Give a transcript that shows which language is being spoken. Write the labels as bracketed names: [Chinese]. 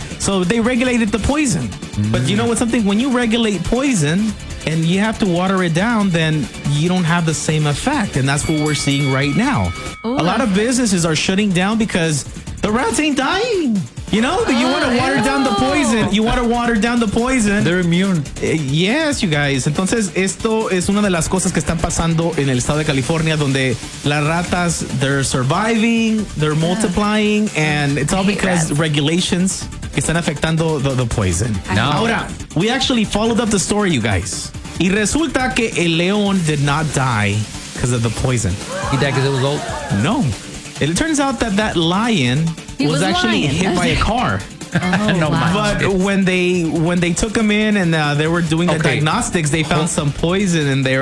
[English] So they regulated the poison. Mm. But you know what's something? When you regulate poison and you have to water it down, then you don't have the same effect. And that's what we're seeing right now. Ooh. A lot of businesses are shutting down because the rats ain't dying. You know, you want to water down the poison. You want to water down the poison. They're immune. Yes, you guys. [Spanish] Entonces, esto es una de las cosas que están pasando en el estado de California, donde las ratas, [English] they're surviving, they're multiplying, and it's all because [Spanish] regulations están afectando [English] the poison. No. Ahora, we actually followed up the story, you guys. [Spanish] Y resulta que el león [English] did not die because of the poison. He died because it was old? No. It turns out that that lion... He was actually lying. Hit by a car. Oh, no, wow. But when they took him in and they were doing the diagnostics, they found some poison in there.